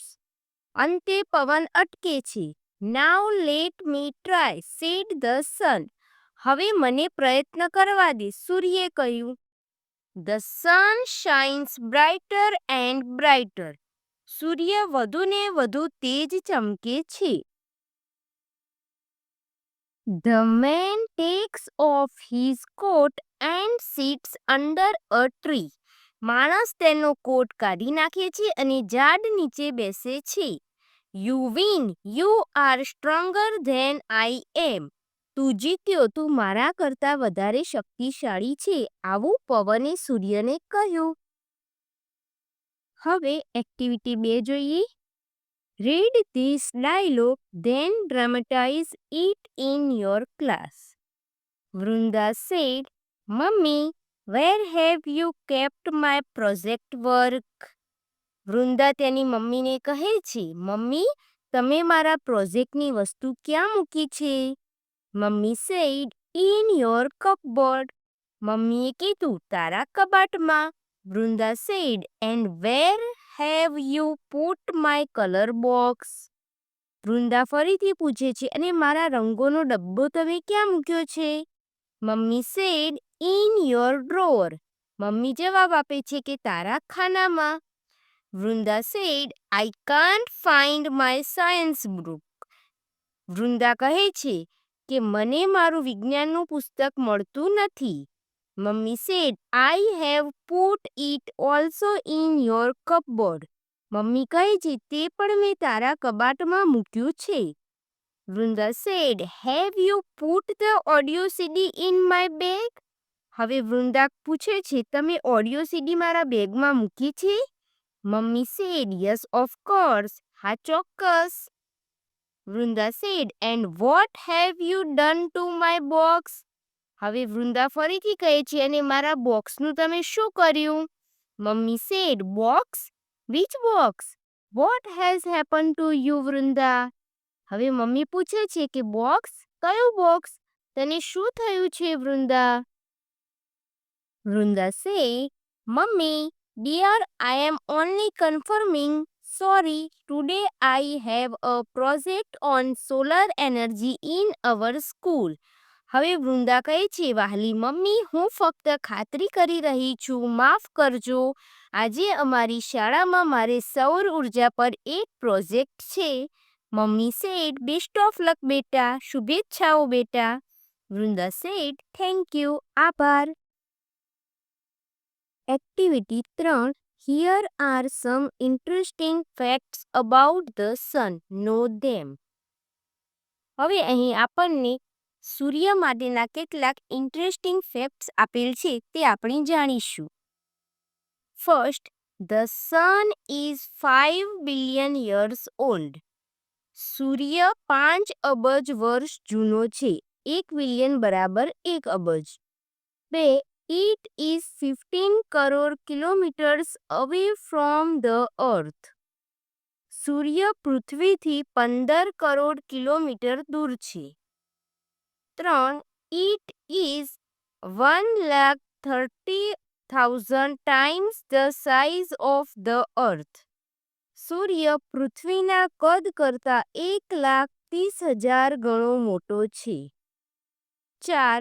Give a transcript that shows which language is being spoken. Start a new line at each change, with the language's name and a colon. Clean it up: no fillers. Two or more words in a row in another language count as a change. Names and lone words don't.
Gujarati: અંતે પવન અટકે છે.
English: Now let me try, said the sun.
Gujarati: હવે મને પ્રયત્ન કરવા દે, સૂર્યે કહ્યું.
English: The sun shines brighter and brighter.
Gujarati: સૂર્ય વધુને વધુ તેજ ચમકે છે.
English: The man takes off his coat and sits under a tree.
Gujarati: માણસ તેનો કોટ કાઢી નાખે છે અને ઝાડ નીચે બેસે છે.
English: You win. You are stronger than I am.
Gujarati: તું જીત્યો, તું મારા કરતાં વધારે શક્તિશાળી છે. આવું પવને સૂર્યને કહ્યું. હવે એક્ટિવિટી 2 જોઈએ.
English: Read this dialogue, then dramatize it in your class. Vrunda said, Mummy, where have you kept my project work?
Gujarati: વૃંદા તેની મમ્મીને કહે છે, મમ્મી, તમે મારા પ્રોજેક્ટની વસ્તુ ક્યાં મૂકી છે?
English: મમ્મી said, in your cupboard.
Gujarati: મમ્મીએ કીધું, તારા કબાટમાં.
English: વૃંદા said, and where have you put my color box?
Gujarati: વૃંદા ફરીથી પૂછે છે, અને મારા રંગોનો ડબ્બો તમે ક્યાં મૂક્યો છે?
English: મમ્મી said, in your drawer.
Gujarati: મમ્મી જવાબ આપે છે કે તારા ખાનામાં.
English: વૃંદા said, I can't find my science book.
Gujarati: વૃંદા કહે છે કે મને મારું વિજ્ઞાનનું પુસ્તક મળતું નથી.
English: મમ્મી said, I have put it also in your cupboard.
Gujarati: મમ્મી કહે છે તે પણ મેં તારા કબાટમાં મૂક્યું છે.
English: વૃંદા said, have you put the audio CD in my bag?
Gujarati: હવે વૃંદા પૂછે છે, તમે ઓડિયો સીડી મારા બેગમાં મૂકી છે?
English: મમ્મી said, yes of course.
Gujarati: હા, ચોક્કસ.
English: વૃંદા said, and what have you done to my box?
Gujarati: હવે વૃંદા ફરીથી કહે છે, અને મારા બોક્સનું તમે શું કર્યું?
English: મમ્મી said, box? Which box? What has happened to you, વૃંદા?
Gujarati: હવે મમ્મી પૂછે છે કે બોક્સ? કયું બોક્સ? તને શું થયું છે, વૃંદા?
English: વૃંદા say, Mummy, dear, I am only confirming. Sorry, today I have a project on solar energy in our school.
Gujarati: હવે વૃંદા કહે છે, વહાલી મમ્મી, હું ફક્ત ખાતરી કરી રહી છું, માફ કરજો. આજે અમારી શાળામાં મારે સૌર ઉર્જા પર એક પ્રોજેક્ટ છે.
English: Mummy said, "Best of luck, beta."
Gujarati: શુભેચ્છાઓ બેટા.
English: Vrunda said, "Thank you." આભાર. Activity 3. Here are some interesting facts about the sun. Know them.
Gujarati: હવે અહીં આપણને સૂર્ય માટેના કેટલાક
English: interesting facts
Gujarati: આપેલ છે તે આપણે જાણીશું.
English: ફર્સ્ટ, the sun is 5 billion years old.
Gujarati: સૂર્ય 5 અબજ વર્ષ જૂનો છે. 1 બિલિયન બરાબર 1 અબજ. 2.
English: It is 15 crore kilometers away from the earth.
Gujarati: સૂર્ય પૃથ્વીથી 15 કરોડ કિલોમીટર દૂર છે. 3.
English: It is 1,30,000 times the size of the earth.
Gujarati: સૂર્ય પૃથ્વીના કદ કરતાં 1,30,000 ગણો મોટો છે. 4.